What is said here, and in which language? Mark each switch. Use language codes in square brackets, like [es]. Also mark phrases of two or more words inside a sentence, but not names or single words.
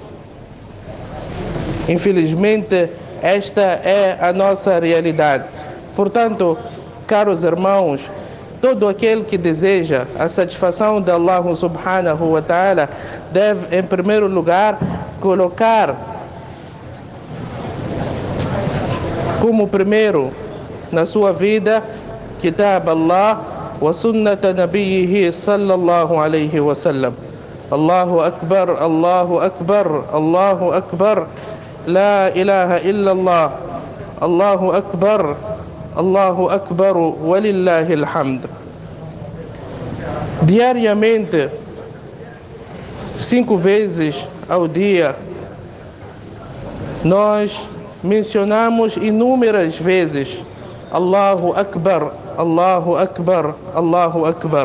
[pt] Infelizmente, esta é a nossa realidade. Portanto, caros irmãos, todo aquele que deseja a satisfação de [ar] الله سبحانه وتعالى [pt] deve, em primeiro lugar, colocar como primeiro na sua vida [ar] كتاب الله وسنة نبيه صلى الله عليه وسلم. الله أكبر الله أكبر الله أكبر لا إله إلا الله الله أكبر الله أكبر ولله الحمد. [pt] Diariamente, 5 vezes ao dia, nós mencionamos inúmeras vezes [ar] الله أكبر الله أكبر الله أكبر.